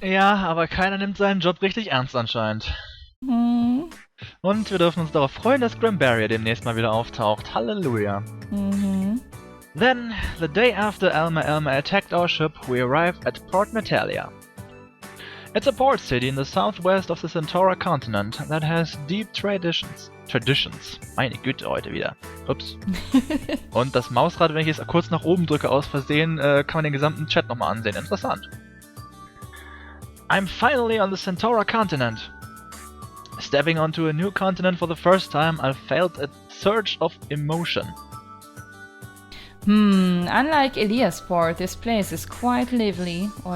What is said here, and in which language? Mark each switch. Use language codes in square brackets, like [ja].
[de] Ja, aber keiner nimmt seinen Job richtig ernst anscheinend. Hm. Und wir dürfen uns darauf freuen, dass Grimbarrier demnächst mal wieder auftaucht. Halleluja. Mhm. [en] Then, the day after Elma attacked our ship, we arrived at Port Natalia. It's a port city in the southwest of the Sentora continent that has deep traditions. [de] Meine Güte, heute wieder. Ups. Und das Mausrad, wenn ich es kurz nach oben drücke aus Versehen, kann man den gesamten Chat nochmal ansehen. Interessant. [en] I'm finally on the Sentora continent. Stepping onto a new continent for the first time, I felt a surge of emotion. Unlike Eliasport, this place is quite lively.